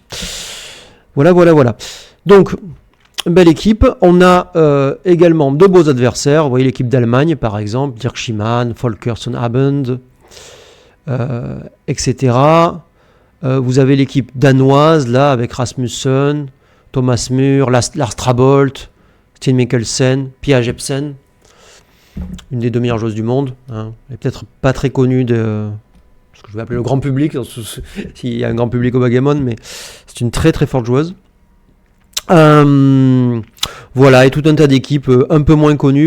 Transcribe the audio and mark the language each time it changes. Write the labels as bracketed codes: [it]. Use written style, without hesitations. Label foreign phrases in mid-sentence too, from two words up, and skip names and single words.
[fr] Voilà. Donc, belle équipe. On a également de beaux adversaires. Vous voyez l'équipe d'Allemagne, par exemple, Dirk Schimann, Volker Sonnabend, etc. Vous avez l'équipe danoise, là, avec Rasmussen, Thomas Mühr, Lars Trabolt, Sten Mikkelsen, Pia Jepsen, une des 2 meilleures joueuses du monde. Elle n'est peut-être pas très connue de ce que je vais appeler le grand public, s'il y a un grand public au backgammon, mais c'est une très très forte joueuse. Voilà, et tout un tas d'équipes un peu moins connues.